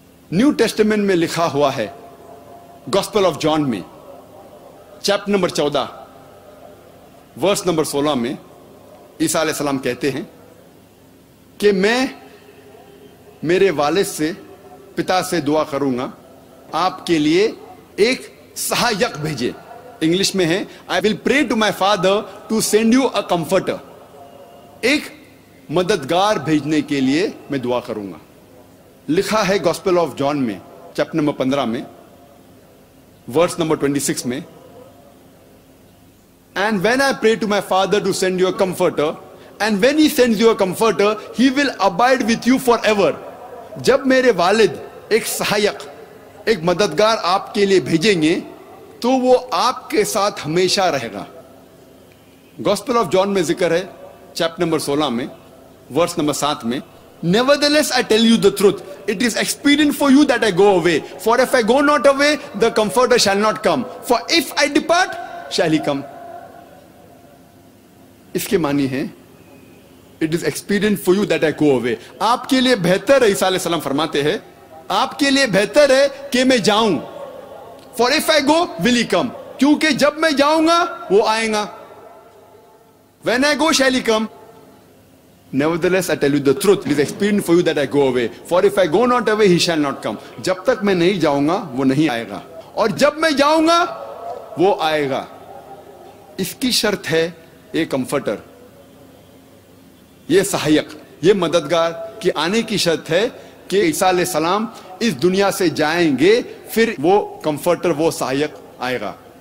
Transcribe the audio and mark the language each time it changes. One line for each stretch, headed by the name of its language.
Hindi: New testament में लिखा हुआ है गॉस्पेल ऑफ जॉन में चैप्टर नंबर 14 वर्स नंबर 16 में ईसा अलैहि सलाम कहते हैं कि मैं मेरे वालिद से, पिता से दुआ करूंगा आपके लिए एक सहायक भेजे। इंग्लिश में है,
English: I will pray to my father to send you a comforter.
Hindi: एक मददगार भेजने के लिए मैं दुआ करूंगा। लिखा है गॉस्पेल ऑफ जॉन में चैप्टर नंबर 15 में वर्स नंबर 26 में,
English: and when I pray to my father to send you a comforter, and when he sends you a comforter, he will abide with you forever.
Hindi: जब मेरे वालिद एक सहायक, एक मददगार आपके लिए भेजेंगे तो वो आपके साथ हमेशा रहेगा। गॉस्पेल ऑफ जॉन में जिक्र है चैप्टर नंबर 16 में वर्स नंबर 7 में,
English: Nevertheless I tell you the truth, it is expedient for you that I go away, for if I go not away, the comforter shall not come, for if I depart, shall he come.
Hindi: इसके मानी है,
English: It is expedient for you that I go away.
Hindi: आपके लिए बेहतर है, ईसा अलैहि सलाम फरमाते हैं, आपके लिए बेहतर है कि मैं जाऊं।
English: for if I go will he come,
Hindi: क्योंकि जब मैं जाऊंगा वो आएगा।
English: When I go shall he come. Nevertheless I tell you the truth, it is expedient for you that I go away, for if I go not away he shall not come.
Hindi: जब तक मैं नहीं जाऊंगा वो नहीं आएगा, और जब मैं जाऊंगा वो आएगा। इसकी शर्त है ये कंफर्टर, ये सहायक, ये मददगार की आने की शर्त है कि ईसा अलैहि सलाम इस दुनिया से जाएंगे, फिर वो कंफर्टर, वो सहायक आएगा।